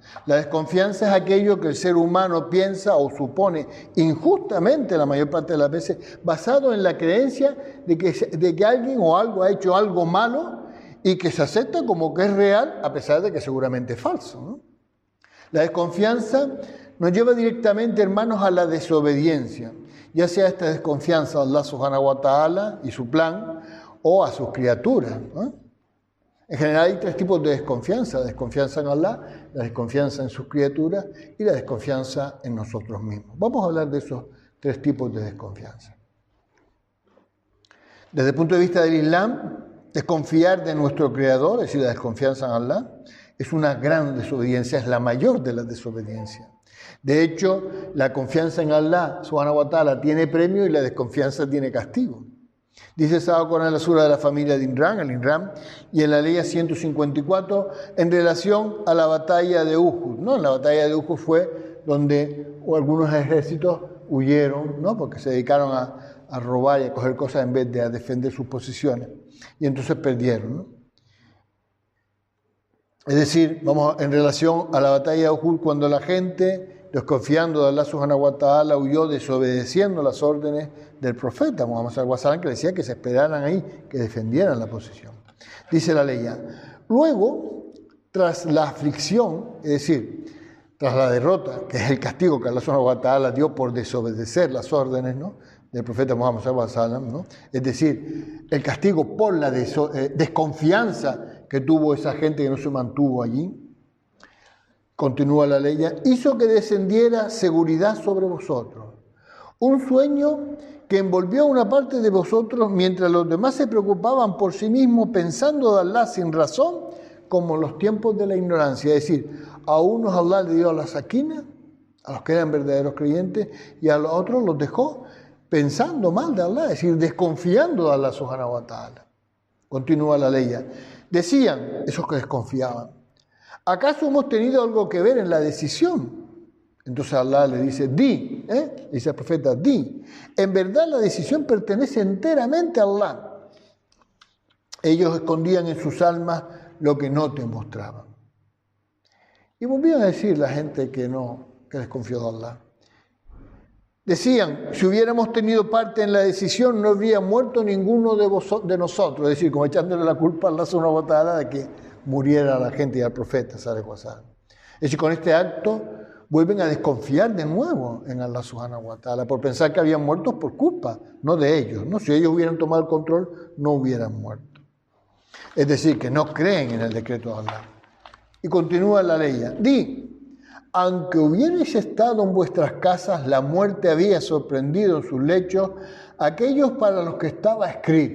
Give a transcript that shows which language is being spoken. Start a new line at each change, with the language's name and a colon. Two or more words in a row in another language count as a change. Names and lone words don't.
Spanish: La desconfianza es aquello que el ser humano piensa o supone injustamente la mayor parte de las veces, basado en la creencia de que alguien o algo ha hecho algo malo y que se acepta como que es real a pesar de que seguramente es falso, ¿no? La desconfianza nos lleva directamente, hermanos, a la desobediencia, ya sea esta desconfianza a Allah
Arabic: سبحانه وتعالى
Spanish: y su plan, o a sus criaturas, ¿no? En general hay tres tipos de desconfianza: la desconfianza en Allah, la desconfianza en sus criaturas y la desconfianza en nosotros mismos. Vamos a hablar de esos tres tipos de desconfianza. Desde el punto de vista del Islam, desconfiar de nuestro Creador, es decir, la desconfianza en Allah, es una gran desobediencia, es la mayor de las desobediencias. De hecho, la confianza en Allah,
Arabic: سبحانه وتعالى,
Spanish: tiene premio y la desconfianza tiene castigo. Dice Sagrado Corán en la sura de la familia de Imran, el Imran, y en la ley 154, en relación a la batalla de Uhud, ¿no? En la batalla de Uhud fue donde algunos ejércitos huyeron, ¿no?, porque se dedicaron a robar y a coger cosas en vez de a defender sus posiciones, y entonces perdieron, ¿no? Es decir, en relación a la batalla de Uhud, cuando la gente, desconfiando de Allah
Arabic: سبحانه وتعالى,
Spanish: huyó desobedeciendo las órdenes del profeta Muhammad
Arabic: صلى الله عليه وسلم,
Spanish: que decía que se esperaran ahí, que defendieran la posición. Dice la ley: luego, tras la aflicción, es decir, tras la derrota, que es el castigo que Allah
Arabic: سبحانه وتعالى
Spanish: dio por desobedecer las órdenes, ¿no?, del profeta Muhammad
Arabic: صلى الله عليه وسلم,
Spanish: ¿no?, es decir, el castigo por la desconfianza que tuvo esa gente que no se mantuvo allí, continúa la ley, hizo que descendiera seguridad sobre vosotros, un sueño que envolvió a una parte de vosotros mientras los demás se preocupaban por sí mismos pensando de Allah sin razón, como en los tiempos de la ignorancia. Es decir, a unos Allah le dio la sakina, a los que eran verdaderos creyentes, y a los otros los dejó pensando mal de Allah, es decir, desconfiando de Allah
Arabic: سبحانه وتعالى.
Spanish: Continúa la ley. Decían esos que desconfiaban: ¿acaso hemos tenido algo que ver en la decisión? Entonces Allah le dice, dice el profeta, di, en verdad la decisión pertenece enteramente a Allah. Ellos escondían en sus almas lo que no te mostraban. Y volvían a decir la gente que desconfió de Allah. Decían, si hubiéramos tenido parte en la decisión, no habría muerto ninguno de nosotros. Es decir, como echándole la culpa a Allah
Arabic: سبحانه وتعالى
Spanish: de que muriera la gente y al profeta
Arabic: صلى الله عليه وسلم.
Spanish: Es decir, con este acto vuelven a desconfiar de nuevo en Allah
Arabic: سبحانه وتعالى
Spanish: por pensar que habían muerto por culpa, no de ellos, ¿no? Si ellos hubieran tomado el control, no hubieran muerto. Es decir, que no creen en el decreto de Allah. Y continúa la ley. Di, aunque hubierais estado en vuestras casas, la muerte había sorprendido en sus lechos a aquellos para los que estaba escrita.